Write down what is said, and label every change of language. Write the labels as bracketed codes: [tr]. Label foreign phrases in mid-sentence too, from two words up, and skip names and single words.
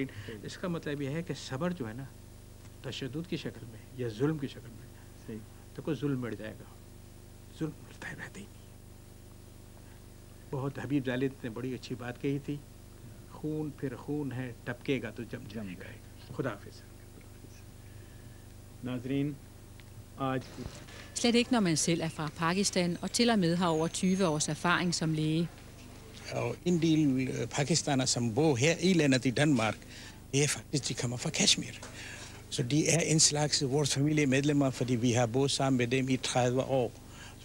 [ur] اس کا مطلب یہ ہے کہ صبر جو ہے نا تشدد کی شکل میں یا ظلم کی شکل میں، تو کوئی ظلم مٹ جائے گا، ظلم مٹتا رہتا ہی نہیں. بہت حبیب ظالد نے بڑی اچھی بات کہی تھی، خون پھر خون ہے ٹپکے گا تو جم گا. خدا حافظ. ناظرین، آج [da] slet ikke når man selv er fra Pakistan og til og med har over 20 års erfaring som læge. Og en del pakistanere, som bor her i landet i Danmark, det er faktisk, de kommer fra Kashmir. Så de er en slags vores familiemedlemmer, fordi vi har boet sammen med dem i 30 år.